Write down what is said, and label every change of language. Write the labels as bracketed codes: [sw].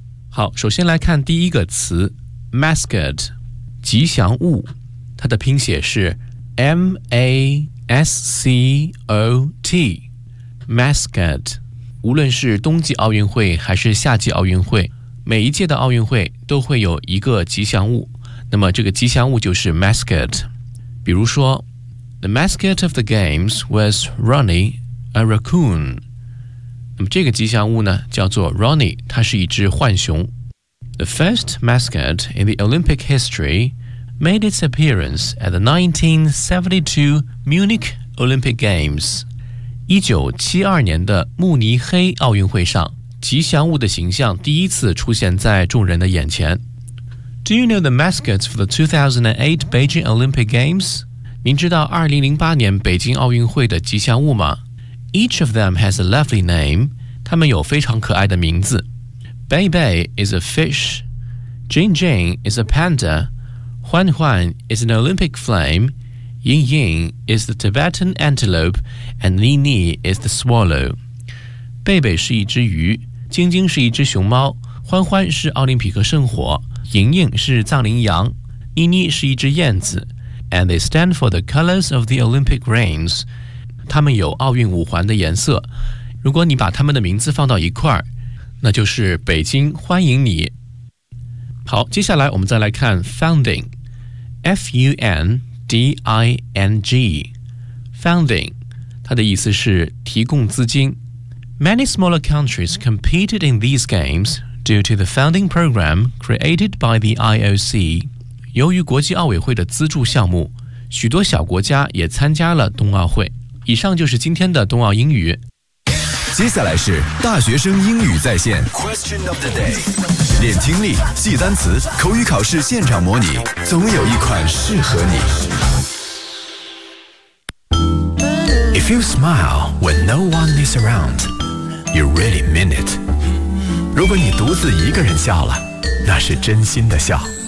[zh] 好，首先来看第一个词 Mascot， 吉祥物，它的拼写是 MASCOT Mascot。无论是冬季奥运会还是夏季奥运会，每一届的奥运会都会有一个吉祥物，那么这个吉祥物就是 Mascot。比如说 [en] The mascot of the games was Ronnie, a raccoon。 [zh] 那么这个吉祥物呢叫做 Ronnie， 它是一只浣熊。 [en] The first mascot in the Olympic historyMade its appearance at the 1972 Munich Olympic Games. [zh] 1972年的慕尼黑奥运会上，吉祥物的形象第一次出现在众人的眼前。 [en] Do you know the mascots for the 2008 Beijing Olympic Games? [zh] 您知道2008年北京奥运会的吉祥物吗？ [en] Each of them has a lovely name. [zh] 他们有非常可爱的名字。 [en] Bei Bei is a fish. Jing Jing is a panda. Huan Huan is an Olympic flame, Ying Ying is the Tibetan antelope, and Ni Ni is the swallow. [zh] 贝贝是一只鱼，晶晶是一只熊猫，欢欢是奥林匹克圣火，莹莹是藏羚羊，妮妮是一只燕子。 [en] And they stand for the colors of the Olympic rings. [zh] 它们有奥运五环的颜色。如果你把它们的名字放到一块，那就是北京欢迎你。好，接下来我们再来看 founding， F-U-N-D-I-N-G， founding， 它的意思是提供资金。 [en] Many smaller countries competed in these games due to the founding program created by the IOC. [zh] 由于国际奥委会的资助项目，许多小国家也参加了冬奥会。以上就是今天的冬奥英语。接下来是大学生英语在线 Question of the day，练听力，记单词，口语考试现场模拟，总有一款适合你。 [en] If you smile when no one is around, you really mean it. [zh] 如果你独自一个人笑了，那是真心的笑。